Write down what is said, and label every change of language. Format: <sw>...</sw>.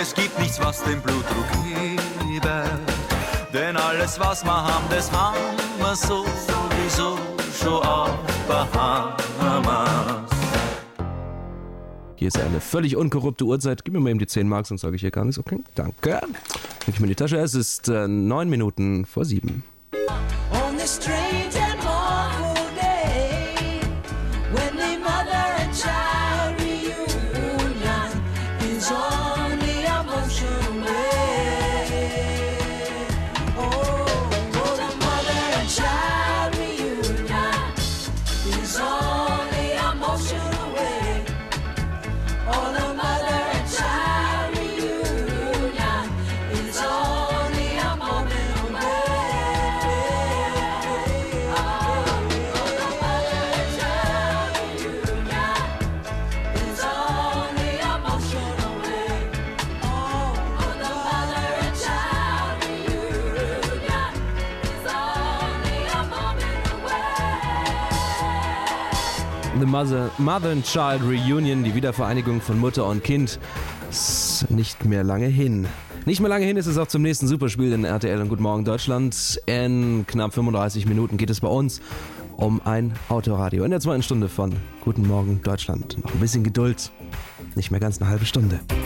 <de>Es gibt nichts, was den Blutdruck hebert, denn alles, was wir haben, das haben wir sowieso schon auf Bahamas. Hier ist eine völlig unkorrupte Uhrzeit. Gib mir mal eben die 10 Mark, sonst sage ich hier gar nichts. Okay, danke. Nimm ich mir in die Tasche. Es ist 9 Minuten vor 7.</de> <en>On this strange and awful day, when the mother and child reunion is on the emotional way. Oh, oh, the mother and child reunion is on the emotional way. Oh, the mother and child reunion is on the emotional way. Oh, the mother and child reunion is on the emotional way. Oh, the mother and child reunion is on the emotional way. The mother and child reunion,</en> <de>die Wiedervereinigung von Mutter und Kind, ist nicht mehr lange hin. Nicht mehr lange hin ist es auch zum nächsten Superspiel in RTL und Guten Morgen Deutschland. In knapp 35 Minuten geht es bei uns um ein Autoradio. In der zweiten Stunde von Guten Morgen Deutschland. Noch ein bisschen Geduld, nicht mehr ganz eine halbe Stunde.</de>